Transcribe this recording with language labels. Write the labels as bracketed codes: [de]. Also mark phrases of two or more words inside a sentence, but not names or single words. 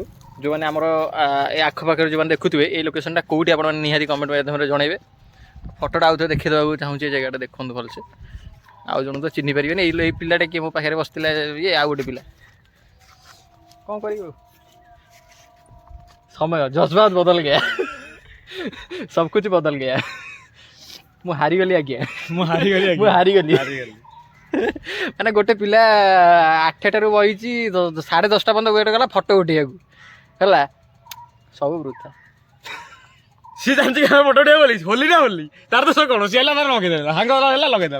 [or] ଯେଉଁମାନେ ଆମର ଏ ଆଖପାଖରେ ଯେଉଁମାନେ ଦେଖୁଥିବେ ଏଇ ଲୋକେସନ୍ଟା କେଉଁଠି ଆପଣମାନେ ନିହାତି କମେଣ୍ଟ ମାଧ୍ୟମରେ ଜଣାଇବେ। ଫଟୋଟା ଆଉ ଥରେ ଦେଖିଦେବାକୁ ଚାହୁଁଛି ଏ ଜାଗାଟା ଦେଖନ୍ତୁ ଭଲସେ। ଆଉ ଜଣକୁ ତ ଚିହ୍ନି ପାରିବେନି। ଏଇ ପିଲାଟା କିଏ ମୋ ପାଖରେ ବସିଥିଲା, ଇଏ ଆଉ ଗୋଟେ ପିଲା। କ'ଣ କରିବ, ସମୟ [hi] जज्बात बदल गया सब कुछ बदल गया। [or] ମୁଁ ହାରିଗଲି ଆଜ୍ଞା, ମୁଁ ହାରିଗଲି ମାନେ ଗୋଟେ ପିଲା 8ଟାରୁ ବହିଛି 10:30 ପର୍ଯ୍ୟନ୍ତ ୱେଟ୍ କଲା ଫଟୋ ଉଠେଇବାକୁ ହେଲା, ସବୁ ବୃଥା। ସିଏ ଜାଣିଛି ଫଟୋ ଉଠେଇବ ବୋଲି, ହୋଲି ନା ହୋଲି ତାର ତ କ'ଣ ସିଏ ହେଲା, ତାର ଲଗେଇଦେଲା ସାଙ୍ଗ ହେଲା ଲଗେଇଦେଲା।